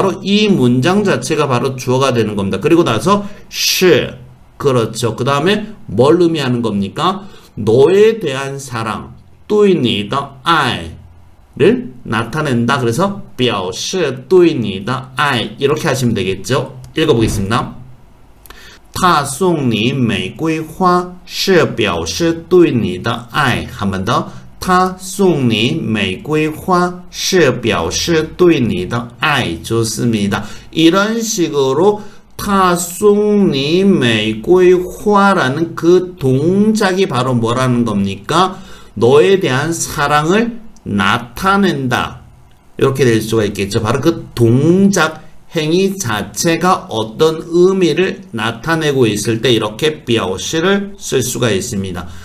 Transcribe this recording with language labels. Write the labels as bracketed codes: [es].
[ko] 바로 이 문장 자체가 바로 주어가 되는 겁니다. 그리고 나서 是 그렇죠. 그 다음에 뭘 의미하는 겁니까? 너에 대한 사랑 对你的爱 를 나타낸다. 그래서 表示对你的爱 이렇게 하시면 되겠죠. 읽어보겠습니다. [zh] 他送你玫瑰花是表示对你的爱。 [ko] 한 번 더. [zh] 他送你玫瑰花是表示对你的爱。 [ko] 좋습니다. 이런 식으로 他送你玫瑰花 라는 그 동작이 바로 뭐라는 겁니까? 너에 대한 사랑을 나타낸다. 이렇게 될 수가 있겠죠. 바로 그 동작 행위 자체가 어떤 의미를 나타내고 있을 때 이렇게 表示를 쓸 수가 있습니다.